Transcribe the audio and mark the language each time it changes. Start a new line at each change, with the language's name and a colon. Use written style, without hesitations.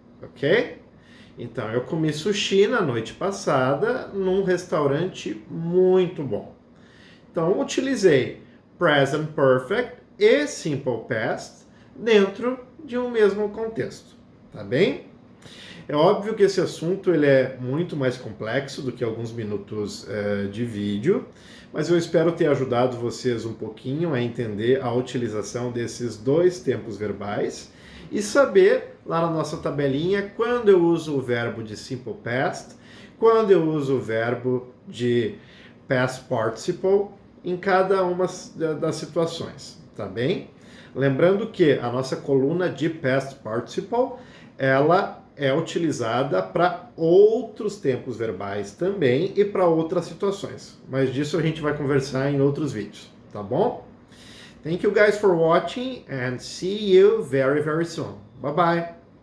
Portuguese: Ok? Então, eu comi sushi na noite passada num restaurante muito bom. Então, utilizei present perfect e simple past dentro de um mesmo contexto. Tá bem? É óbvio que esse assunto ele é muito mais complexo do que alguns minutos de vídeo, mas eu espero ter ajudado vocês um pouquinho a entender a utilização desses dois tempos verbais e saber lá na nossa tabelinha quando eu uso o verbo de simple past, quando eu uso o verbo de past participle em cada uma das situações, tá bem? Lembrando que a nossa coluna de past participle ela é utilizada para outros tempos verbais também e para outras situações. Mas disso a gente vai conversar em outros vídeos, tá bom?
English: Thank you guys for watching and see you very, very soon. Bye bye.